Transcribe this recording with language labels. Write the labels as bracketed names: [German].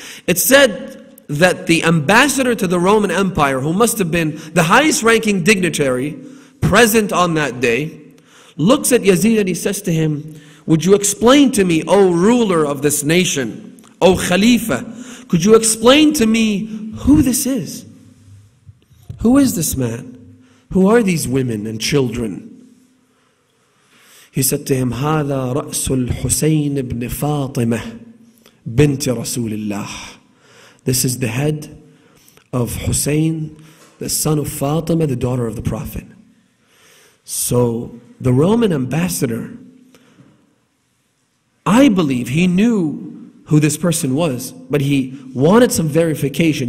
[English] It said that the ambassador to the Roman Empire, who must have been the highest ranking dignitary present on that day, looks at Yazid and he says to him, would you explain to me, O ruler of this nation, O Khalifa, could you explain to me who this is? Who is this man? who are these women and children? He said to him, [Arabic] هذا رأس الحسين بن فاطمة بنت رسول الله. [English] This is the head of Hussein, the son of Fatima, the daughter of the Prophet. So the Roman ambassador, I believe he knew who this person was, but he wanted some verification.